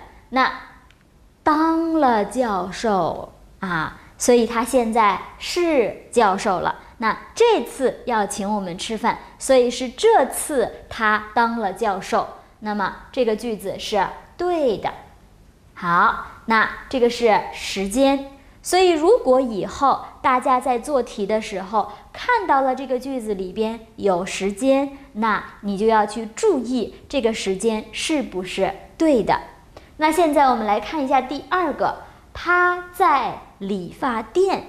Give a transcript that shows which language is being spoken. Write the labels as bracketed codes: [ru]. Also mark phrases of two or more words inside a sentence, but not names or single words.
[zh] 那當了教授所以他現在是教授了。那這次要請我們吃飯，所以是這次他當了教授。那麼這個句子是對的。好，那這個是時間。所以如果以後大家在做題的時候看到了這個句子裡邊有時間，那你就要去注意這個時間是不是對的。那現在我們來看一下第二個，他在理髮店。